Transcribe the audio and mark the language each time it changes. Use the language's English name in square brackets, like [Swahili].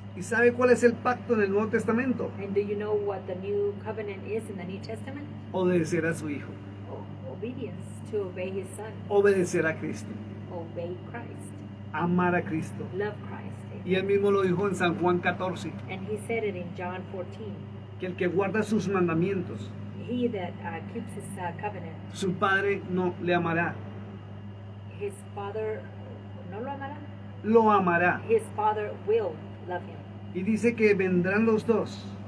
[Spanish] ¿Y sabe cuál es el pacto en el Nuevo Testamento? [English] And do you know what the new covenant is in the New Testament? [Spanish] Obedecer a su Hijo, [English] Obedience, to obey His Son, [Spanish] obedecer a Cristo, [English] obey Christ, [Spanish] amar a Cristo. [English] love Christ. [Spanish] Y él mismo lo dijo en San Juan 14, [English] And He said it in John 14. [Spanish] que el que guarda sus mandamientos, [English] He that keeps His covenant, [Spanish] su Padre no le amará, [English] His Father [Spanish] no lo amará. lo amará. [English] His Father will love him. [Spanish] Y dice que vendrán los dos